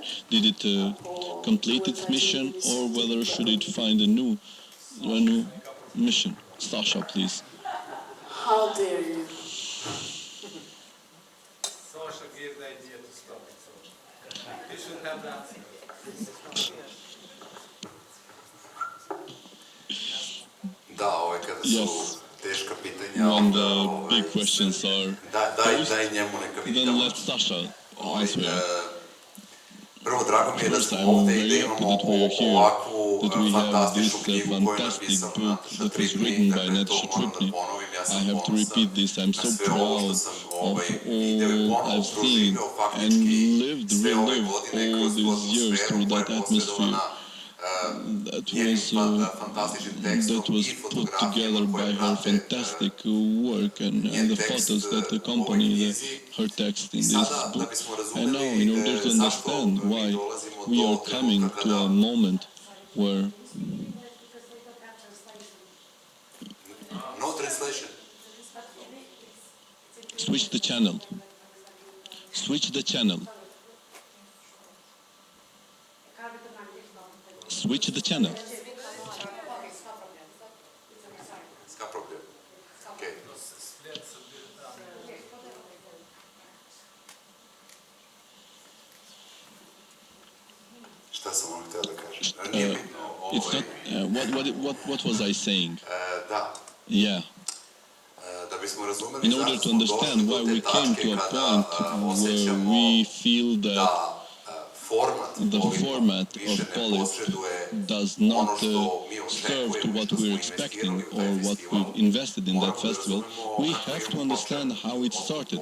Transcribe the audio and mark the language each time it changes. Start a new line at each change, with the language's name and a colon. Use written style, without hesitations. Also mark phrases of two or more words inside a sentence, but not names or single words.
English: Did it complete its mission, or whether should it find a new mission? Saša, please. How dare you? Saša gave the idea to stop it, so you should have that.
Serbian: Da, kada su teška pitanja,
English: when the big questions are
Serbian: daj njemu neka vidi
English: then let Saša answer.
Serbian: Prvo, drago mi je da
English: First,
Serbian: smo
English: I'm
Serbian: ovdje i da
English: very
Serbian: imamo
English: happy that we are here,
Serbian: ovakvu
English: that we have this
Serbian: fantastičnu knjigu koju je
English: fantastic
Serbian: napisao
English: book
Serbian: Natasha
English: that was
Serbian: Tripney,
English: written by
Serbian: dakle to
English: Natasha
Serbian: moram da
English: Tripney.
Serbian: ponovim, ja
English: I
Serbian: sam
English: have to repeat this. I'm so
Serbian: na sve ovo
English: proud
Serbian: što sam
English: of
Serbian: video i
English: all
Serbian: ponovo
English: I've seen
Serbian: proživio
English: and
Serbian: faktički
English: lived,
Serbian: sve ove
English: relived
Serbian: godine
English: all
Serbian: kroz tu
English: these years
Serbian: atmosferu
English: through
Serbian: koja
English: that
Serbian: je
English: atmosphere
Serbian: posredovana njenim fantastičnim tekstom
English: that was
Serbian: i
English: put
Serbian: fotografijama
English: together by
Serbian: koje
English: her
Serbian: prate
English: fantastic work and the photos that accompany her text in this book. And now, in order to understand why we are coming to a moment where no translation. switch the channel. Switch the channel. Switch the channel. Ska problem. Okay.
Serbian: Šta sam vam htio da kažem? Nije bitno.
English: What was I saying?
Serbian: Da.
English: Yeah.
Serbian: Da bismo razumeli
English: In order to understand why we came to a point where we feel that the format of polip does not serve to what we're expecting or what we've invested in that festival, we have to understand how it started.